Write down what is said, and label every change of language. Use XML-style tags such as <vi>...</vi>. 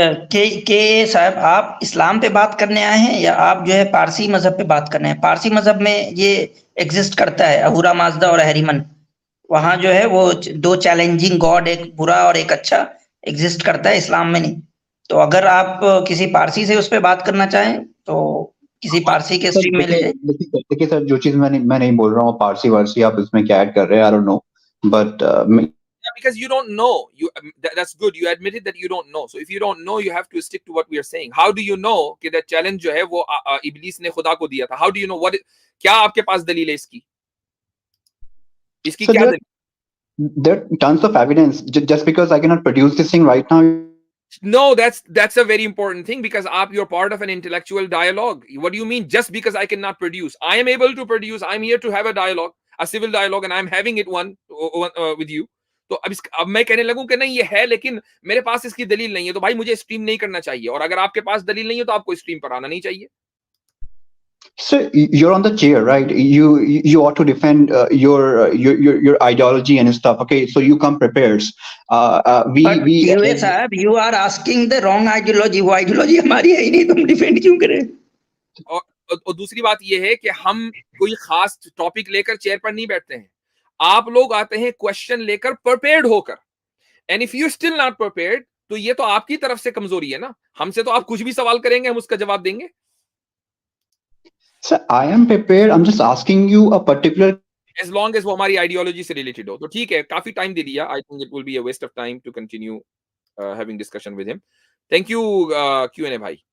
<ur>کہ صاحب آپ اسلام پہ بات کرنے آئے ہیں یا آپ جو ہے پارسی مذہب پہ بات کرنے ہیں؟ پارسی مذہب میں یہ ایگزسٹ کرتا ہے, اہورا مازدا اور اہریمن, وہاں جو ہے وہ دو چیلنجنگ گاڈ, ایک برا اور ایک اچھا, ایگزسٹ کرتا ہے, اسلام میں نہیں. تو اگر آپ کسی پارسی سے اس پہ بات کرنا چاہیں تو کسی پارسی کے اسٹریم میں لے جائیں. دیکھیے سر, جو چیز میں نہیں بول رہا ہوں پارسی وارسی آپ اس میں کیا ایڈ کر رہے ہیں,</ur> <en>I don't know, but because you don't know, that's good, you admitted that you don't know. So if you don't know you have to stick to what we are saying. How do you know</en> <ur>کہ</ur> <en>that challenge</en> <ur>جو ہے وہ ابلیس نے خدا کو دیا تھا؟</ur> <en>How do you know what</en> <ur>کیا آپ کے پاس دلیل ہے اس کی کیا دلیل؟</ur> <en>There are tons of evidence. Just because I cannot produce this thing right now. No, that's a very important thing, because you're part of an intellectual dialogue. What do you mean just because I cannot produce? I am able to produce. I'm here to have a dialogue, a civil dialogue, and I'm having it one with you.</en> <ur>تو اب میں کہنے لگوں کہ نہیں یہ ہے لیکن میرے پاس اس کی دلیل نہیں ہے, تو بھائی مجھے اسٹریم نہیں کرنا چاہیے, اور اگر آپ کے پاس دلیل نہیں ہے تو آپ کو اسٹریم پر آنا نہیں چاہیے.</ur> <en>So you're on the chair, right? You ought to defend your ideology and stuff. Okay, so you come prepared.</en> <ur>صاحب</ur> <en>you are asking the wrong ideology.</en> <ur>وہ ideology ہماری ہے ہی نہیں, تم ڈیفینڈ کیوں کریں؟ اور دوسری بات یہ ہے کہ ہم کوئی خاص ٹاپک لے کر چیئر پر نہیں بیٹھتے ہیں. آپ لوگ آتے ہیں کوشچن لے کر پرپیئرڈ ہو کر,</ur> <en>and if you still not prepared</en> <ur>تو یہ تو آپ کی طرف سے کمزوری ہے نا. ہم سے تو آپ کچھ بھی سوال کریں گے ہم اس کا جواب دیں گے.</ur> <en>Sir, I am prepared. I'm just asking you a particular.</en> <ur>As long as وہ ہماری آئیڈیالوجی سے ریلیٹڈ ہو تو ٹھیک ہے. کافی ٹائم دے دیا.</ur> <en>I think it will be a waste of time to continue having discussion with him. Thank you Q&A بھائی.</en>